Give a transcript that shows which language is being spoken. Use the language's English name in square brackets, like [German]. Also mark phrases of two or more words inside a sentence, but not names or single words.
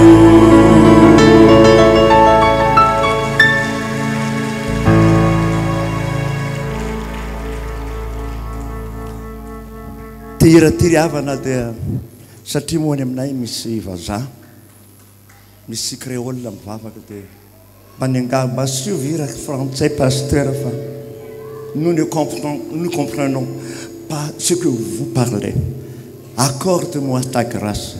[Malagasy] tiratiriavana dia satria moany aminay misy vazaha misy créole mivavaka dia mba sio vira français pasteur fa [French] nous ne comprenons pas ce que vous parlez. Accorde-moi ta grâce.